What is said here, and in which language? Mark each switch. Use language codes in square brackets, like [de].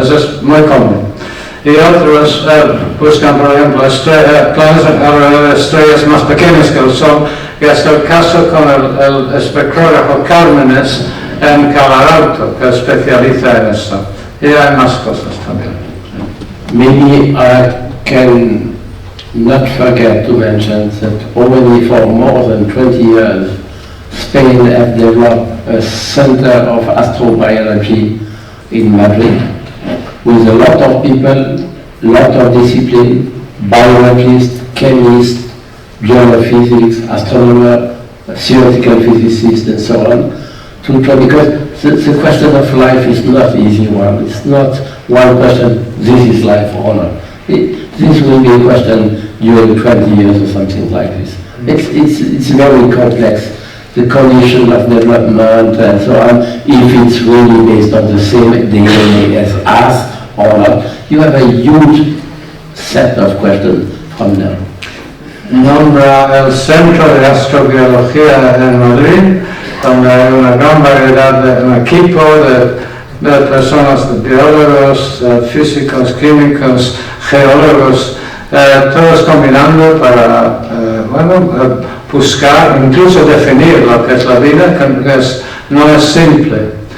[es] Eso es muy común. Y otros buscan, por ejemplo, planetas alrededor de estrellas más pequeñas que el Sol, y es el caso con el espectrógrafo Cármenes en Calaralto, que especializa en esto. Y hay más cosas también. [en] Maybe I can not forget to mention that already for more than 20 years, Spain has developed a center of astrobiology in Madrid, with a lot of people, lot of discipline, biologists, chemists, geophysics, astronomer, theoretical physicists, and so on, to try, because the question of life is not easy one. It's not one question, this is life or not. This will be a question during 20 years or something like this. It's very complex, the condition of development and so on, if it's really based on the same DNA as us or not. You have a huge set of questions from there. [es] Nombra el Centro de Astrobiología en Madrid, donde hay una gran variedad un equipo de personas, de biólogos, físicos, químicos, geólogos, todos combinando para buscar, incluso definir lo que es la vida, que no es simple.